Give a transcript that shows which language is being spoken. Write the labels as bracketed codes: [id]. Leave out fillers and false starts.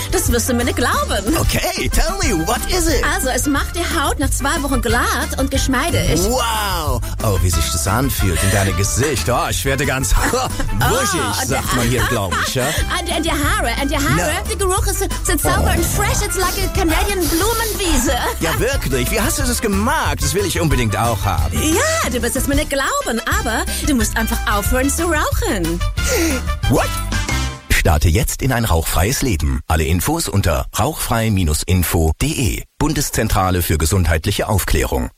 [de] Das wirst du mir nicht glauben. [en] Okay, tell me, what is it? [de] Also, es macht die Haut nach 2 Wochen glatt und geschmeidig. Wow, oh, wie sich das anfühlt in deinem Gesicht. Oh, ich werde ganz wuschig, sagt man hier, glaube ich. Ja? Und die Haare, no. Der Geruch ist sauber und fresh. [en] It's like a Canadian Blumenwiese. [de] Ja, wirklich, wie hast du das gemacht? Das will ich unbedingt auch haben. Ja. Ja, du wirst es mir nicht glauben, aber du musst einfach aufhören zu rauchen. [en] What? [de] Starte jetzt in ein rauchfreies Leben. Alle Infos unter rauchfrei-info.de. Bundeszentrale für gesundheitliche Aufklärung.